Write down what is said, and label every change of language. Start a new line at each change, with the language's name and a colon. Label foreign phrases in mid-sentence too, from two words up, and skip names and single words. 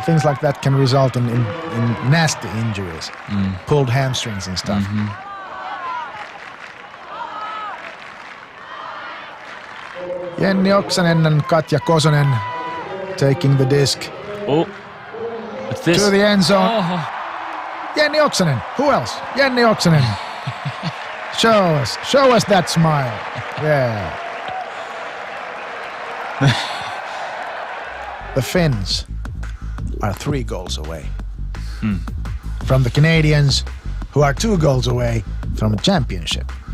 English: Things like that can result in nasty injuries. Pulled hamstrings and stuff. Jenni Oksanen and Katja Kosonen taking the disc Oh, what's this? to the end zone. Oh. Jenni Oksanen. Who else? Jenni Oksanen. Show us that smile. Yeah. The Finns are 3 goals away from the Canadians, who are 2 goals away from a championship.